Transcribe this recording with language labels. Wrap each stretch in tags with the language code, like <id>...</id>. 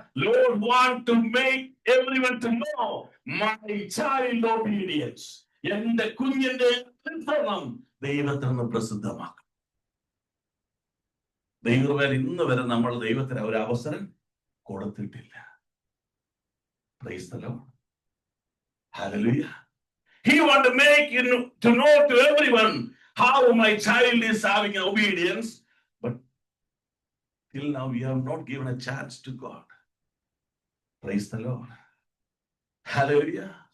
<en>Lord want to make everyone to know my child obedience.</en> <ml>എന്റെ കുഞ്ഞിന്റെ അനുസരണം ദൈവത്തിൽ നിന്ന് പ്രസിദ്ധമാക്കും. ദൈവം ഇന്ന് വരെ നമ്മൾ ദൈവത്തിന് ഒരു അവസരം കൊടുത്തിട്ടില്ല.</ml> <en>Praise the Lord. Hallelujah. He want to make you to know to everyone how my child is having an obedience, but till now we have not given a chance to God. Praise the Lord. Hallelujah.</en>